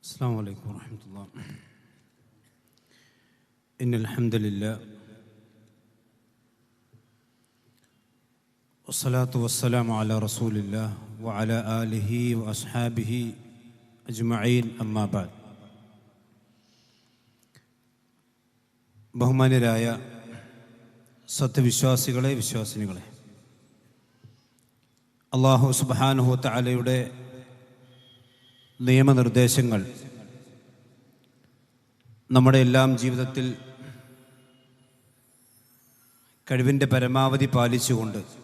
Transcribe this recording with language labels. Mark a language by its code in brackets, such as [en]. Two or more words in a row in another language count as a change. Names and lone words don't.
[ar] السلام عليكم ورحمة الله. إن الحمد لله والصلاة والسلام على رسول الله وعلى آله وأصحابه أجمعين أما بعد. [ml] ബഹുമാന്യരായ സത്യവിശ്വാസികളെ, വിശ്വാസിനികളെ, [ar] الله سبحانه و [ml] തആലയുടെ നിയമനിർദ്ദേശങ്ങൾ നമ്മുടെ എല്ലാം ജീവിതത്തിൽ കഴിവിൻ്റെ പരമാവധി പാലിച്ചുകൊണ്ട്